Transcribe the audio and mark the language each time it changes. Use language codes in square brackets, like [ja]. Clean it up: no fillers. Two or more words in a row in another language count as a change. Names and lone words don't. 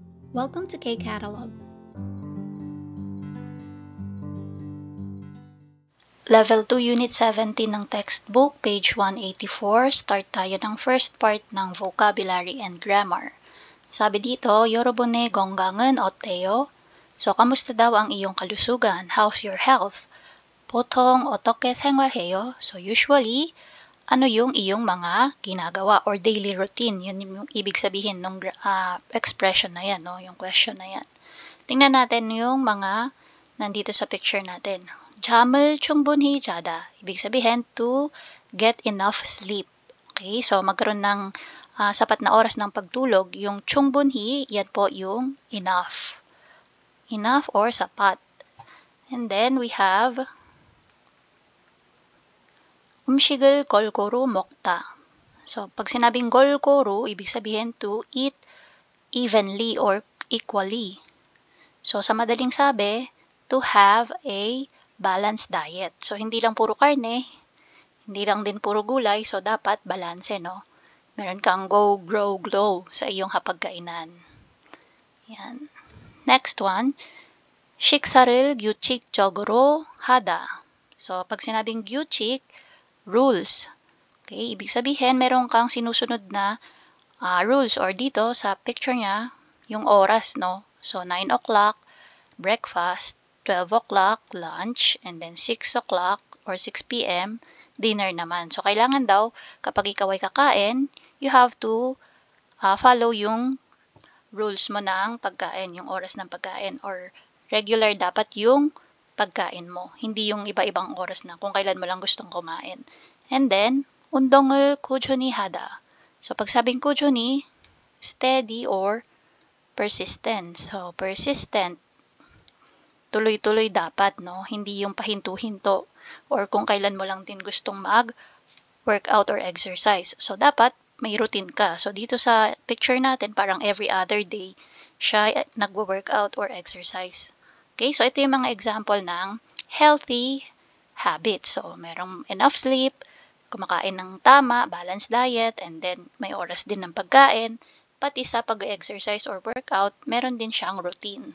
[en] Welcome to K-Catalog. Level 2, Unit 17 [tl] ng [en] textbook, page 184. Start [tl] tayo ng [en] first part ng vocabulary and grammar. [tl] Sabi dito, [ko] 여러분 건강은 어때요? [tl] So, kamusta daw ang iyong kalusugan? [en] How's your health? [ko] 보통 어떻게 생활해요? [tl] So, usually, ano yung iyong mga ginagawa or [en] daily routine? [tl] Yun yung ibig sabihin ng expression na yan, no? Yung question na yan. Tingnan natin yung mga nandito sa picture natin. [ko] 잠을 충분히 자다. [tl] Ibig sabihin, [en] to get enough sleep. [tl] Okay, so magkaroon ng sapat na oras ng pagtulog. Yung 충분히, yan po yung [en] enough. Enough or [tl] sapat. [en] And then we have [ko] 음식을 골고루 먹다. [tl] So, pag sinabing 골고루, ibig sabihin [en] to eat evenly or equally. [tl] So, sa madaling sabi, [en] to have a balanced diet. [tl] So, hindi lang puro karne, hindi lang din puro gulay, so dapat balanse, no? Meron kang [en] go, grow, glow [tl] sa iyong hapagkainan. Yan. [en] Next one, [ko] 식사를 규칙적으로 하다. [tl] So, pag sinabing 규칙, rules. Okay, ibig sabihin, meron kang sinusunod na rules or dito sa picture niya, yung oras, no? [en] So, 9 o'clock, breakfast, 12 o'clock, lunch, and then 6 o'clock or 6 p.m., dinner naman. [tl] So, kailangan daw, kapag ikaw ay kakain, [en] you have to follow [tl] yung rules mo ng pagkain, yung oras ng pagkain, or regular dapat yung pagkain mo. Hindi yung iba-ibang oras na kung kailan mo lang gustong kumain. [en] And then, [ko] 운동을 꾸준히 하다. [tl] So, pag sabing 꾸준히, [en] steady or persistent. [tl] So, persistent, tuloy-tuloy dapat, no? Hindi yung pahinto-hinto or kung kailan mo lang din gustong mag- [en] workout or exercise. [tl] So, dapat may routine ka. So, dito sa picture natin, parang [en] every other day, [tl] siya nagwo- [en] workout or exercise. [tl] Okay, so ito yung mga example ng [en] healthy habits. [tl] So, merong [en] enough sleep, [tl] kumakain ng tama, [en] balanced diet, and then [tl] may oras din ng pagkain. Pati sa pag- [en] exercise or workout, [tl] meron din siyang routine.